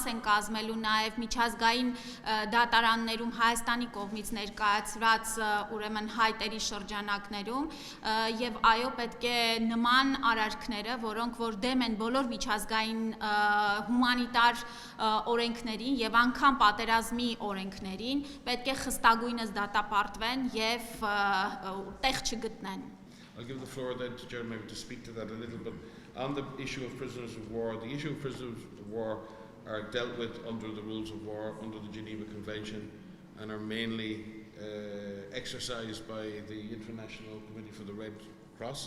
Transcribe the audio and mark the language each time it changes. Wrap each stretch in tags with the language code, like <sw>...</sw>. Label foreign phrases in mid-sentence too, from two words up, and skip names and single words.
<hy>են կազմելու նաեւ միջազգային դատարաններում Հայաստանի կողմից ներկայացված ուրեմն հայտերի շրջանակներում եւ այո պետք է նման արարքները, որոնք որ դեմ են բոլոր միջազգային հումանիտար օրենքներին եւ անգամ պատերազմի օրենքներին, պետք է խստագույնս դատապարտվեն եւ տեղ չգտնեն։</hy> <en>I'll give the floor then to Jeremy to speak to that a little bit. On the issue of prisoners of war, the issue of prisoners of war are dealt with under the rules of war, under the Geneva Convention, and are mainly exercised by the International Committee for the Red Cross.</en>